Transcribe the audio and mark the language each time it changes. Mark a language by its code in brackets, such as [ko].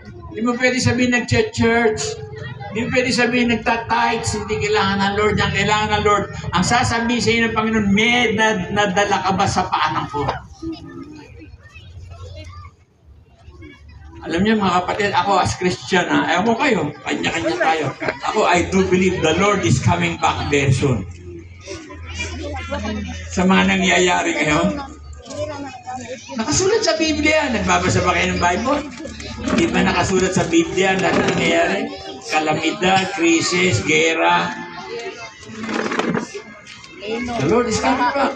[tl] Hindi mo pwede sabihin nag-church. Hindi mo pwede sabihin nagtatights. Hindi kailangan ng Lord. Ang kailangan ng Lord, ang sasabihin sa inyo ng Panginoon, may nadala ka ba sa paanang ko? Alam niyo mga kapatid, ako as Christian, ayaw ko kayo, kanya-kanya tayo. [en] Ako, I do believe the Lord is coming back very soon. [tl] Sa mga nangyayari ngayon, nakasulat sa Biblia. Nagbabasa ba kayo ng Bible? Hindi ba nakasulat sa Biblia na nangyayari? Kalamidad, krisis, gera. [en] The Lord is coming back.